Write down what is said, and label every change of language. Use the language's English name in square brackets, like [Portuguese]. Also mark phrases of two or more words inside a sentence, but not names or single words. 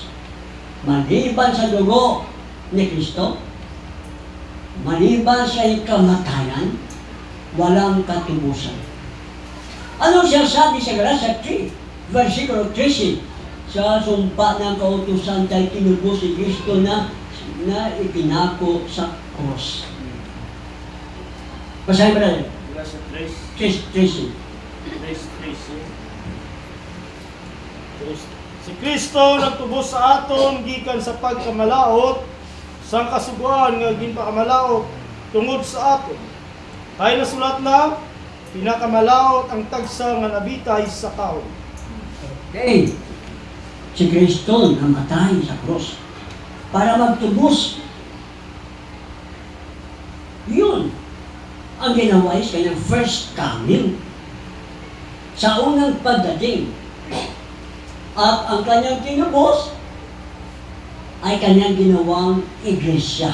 [Filipino] Maliban sa dugo ni Kristo, maliban sa kamatayan, walang katubusan. Ano siya sabi sa Galatia 3, versikulo 13? Sa sumpa ng kautusan tayo tinubos si Kristo na ipinako sa cross. Basahin ba natin? Tracy. [Hiligaynon] Si Kristo nagtubos sa aton gikan sa pagkamalaot sang kasuguan nga ginpakamalaot tungod sa aton. Kay nasulat na pinakamalaot ang tagsa nga nabitay sa kahoy. Okay. Si Kristo namatay sa cross para magtubos. [Filipino] Yun ang ginawa is kanyang [English] first coming [Filipino] sa unang pagdating. At ang kanyang tinubos ay kanyang ginawang iglesia.